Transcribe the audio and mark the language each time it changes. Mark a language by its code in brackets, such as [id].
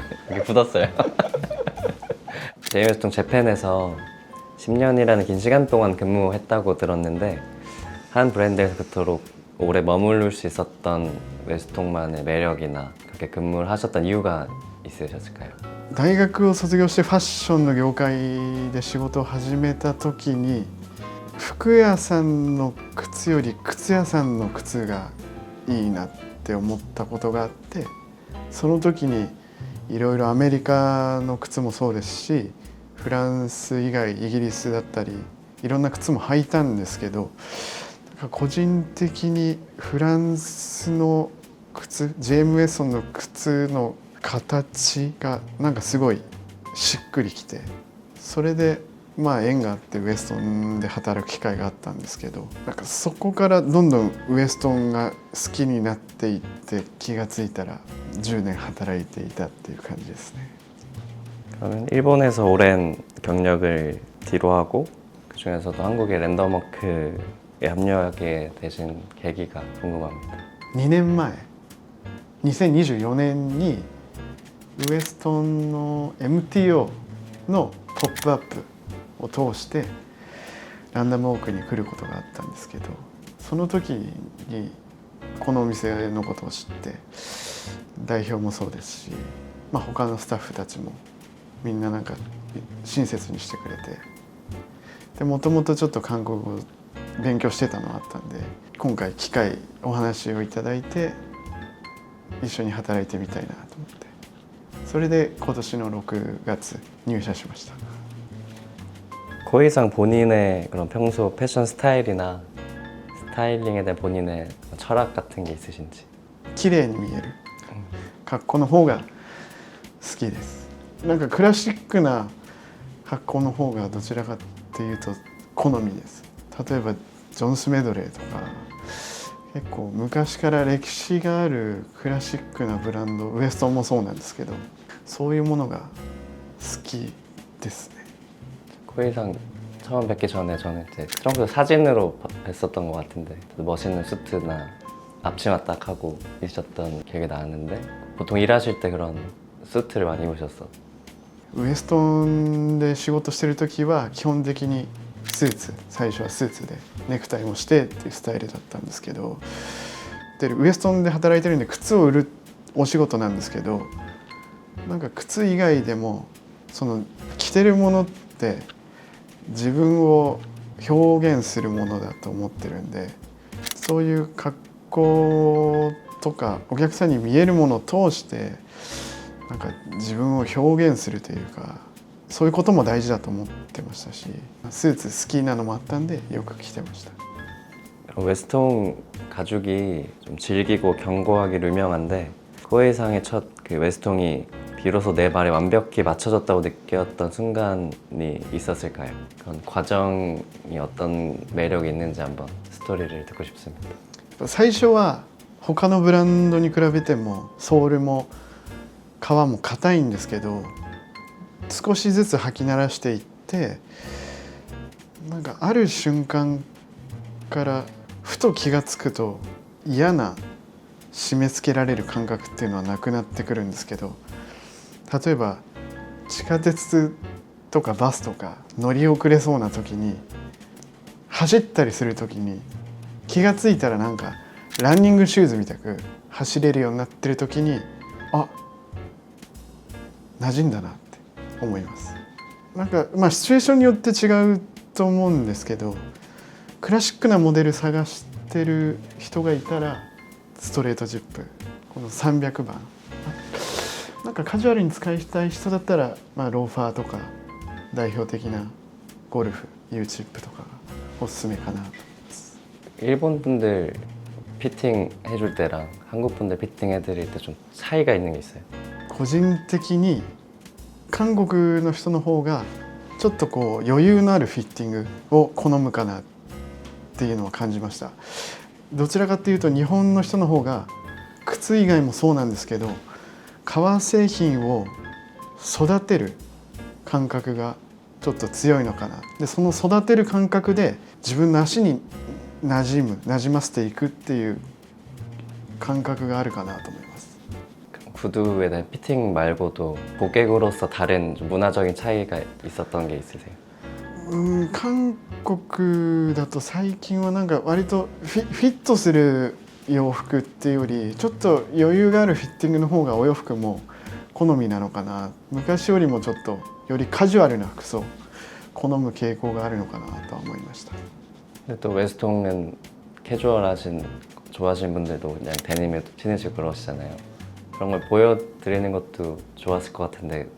[ko] 이게 굳었어요. 제이웨스통 재팬에서 10년이라는 긴 시간 동안 근무했다고 들었는데 한 브랜드에서 그토록 오래 머무를 수 있었던 웨스통만의 매력이나 그렇게 근무를 하셨던 이유가 있으셨을까요? [ja] 大学を卒業してファッションの業界で仕事を始めた時に服屋さんの靴より靴屋さんの靴がいいなって思ったことがあって、その時にいろいろアメリカの靴もそうですし、フランス以外イギリスだったりいろんな靴も履いたんですけど、個人的にフランスの靴、ジェーム・ウェストンの靴の形がなんかすごいしっくりきて、それで縁があってウエストンで働く機会があったんですけど、なんかそこからどんどんウエストンが好きになっていって、気がついたら10年働いていたっていう感じですね。 [ko] 그러면 일본에서 오랜 경력을 뒤로하고 그 중에서도 한국의 랜덤워크에 합류하게 되신 계기가 궁금합니다. [ja] 2年前2024年にウエストンの MTO のポップアップを通してランダムウォークに来ることがあったんですけど、その時にこのお店のことを知って、代表もそうですし、他のスタッフたちもみんななんか親切にしてくれて、でもともとちょっと韓国語勉強してたのがあったんで、今回機会お話をいただいて一緒に働いてみたいなと思って、それで今年の6月入社しました。 [ko] 고이상 본인의 그런 평소 패션 스타일이나 스타일링에 대한 본인의 철학 같은 게 있으신지? [ja] 綺麗に見える格好の方が好きです。なんかクラシックな格好の方がどちらかっていうと好みです。例えばジョンスメドレーとか結構昔から歴史があるクラシックなブランド、ウエストンもそうなんですけど、そういうものが好きですね。 [ko] 고이상 처음 뵙기 전에 저는 이제 평소 사진으로 뵀었던 것 같은데 멋있는 수트나 앞치마 딱 하고 있었던 기억이 나는데 보통 일하실 때 그런 수트를 많이 입으셨어? [ja] ウエストンで仕事してる時は基本的にスーツ、最初はスーツでネクタイもしてっていうスタイルだったんですけど、でウエストンで働いてるんで靴を売るお仕事なんですけど、なんか靴以外でもその着てるものって自分を表現するものだと思ってるんで、そういう格好とかお客さんに見えるものを通してなんか自分を表現するというか、そういうことも大事だと思ってましたし、スーツ好きなのもあったんでよく着てました。 [ko] 웨스통 가죽이 좀 질기고 견고하기로 유명한데 고해상의 첫 그 웨스통이 비로소 내 말에 완벽히 맞춰졌다고 느꼈던 순간이 있었을까요? 그런 과정이 어떤 매력이 있는지 한번 스토리를 듣고 싶습니다. [ja] 最初は他のブランドに比べてもソールも革も硬いんですけど、少しずつ履き慣らしていって、なんかある瞬間からふと気がつくと嫌な締め付けられる感覚っていうのはなくなってくるんですけど、例えば地下鉄とかバスとか乗り遅れそうな時に走ったりする時に気がついたらなんかランニングシューズみたく走れるようになってる時に、あ、馴染んだなって思います。なんかシチュエーションによって違うと思うんですけど、クラシックなモデル探してる人がいたらストレートジップ、この300番、なんかカジュアルに使いたい人だったら、ローファーとか代表的なゴルフ Uチップとかがおすすめかなと思います。 [ko] 일본 분들 피팅 해줄 때랑 한국 분들 피팅 해드릴 때 좀 차이가 있는 게 있어요? [ja] 個人的に韓国の人の方がちょっとこう余裕のあるフィッティングを好むかなっていうのは感じました。どちらかっていうと日本の人の方が靴以外もそうなんですけど、革製品を育てる感覚がちょっと強いのかな。でその育てる感覚で自分の足に馴染ませていくっていう感覚があるかなと思います。 [ko] 구두에 대한 피팅 말고도 고객으로서 다른 좀 문화적인 차이가 있었던 게 있으세요? [ja] 韓国だと最近はなんか割とフィットする洋服っていうよりちょっと余裕があるフィッティングの方がお洋服も好みなのかな。昔よりもちょっとよりカジュアルな服装好む傾向があるのかなとは思いました。 [ko] 근데 또 웨스통은 캐주얼하신 좋아하시는 분들도 그냥 데님에 신으시고 그러시잖아요. 그런 걸 보여드리는 것도 좋았을 것 같은데